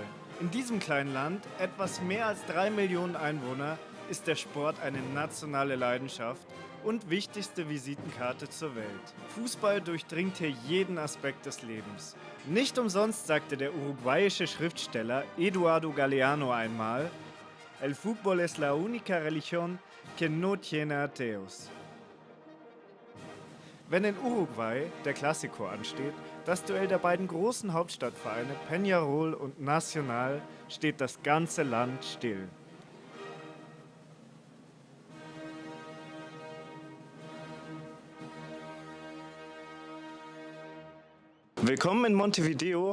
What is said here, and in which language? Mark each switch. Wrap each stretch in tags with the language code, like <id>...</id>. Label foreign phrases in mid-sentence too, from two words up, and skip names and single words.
<de>In diesem kleinen Land, etwas mehr als 3 Millionen Einwohner, ist der Sport eine nationale Leidenschaft und wichtigste Visitenkarte zur Welt. Fußball durchdringt hier jeden Aspekt des Lebens. Nicht umsonst sagte der uruguayische Schriftsteller Eduardo Galeano einmal:</de> <es>El fútbol es la única religión que no tiene ateos.</es> <de>Wenn in Uruguay der Clásico ansteht, das Duell der beiden großen Hauptstadtvereine Peñarol und Nacional, steht das ganze Land still. Willkommen in Montevideo.</de>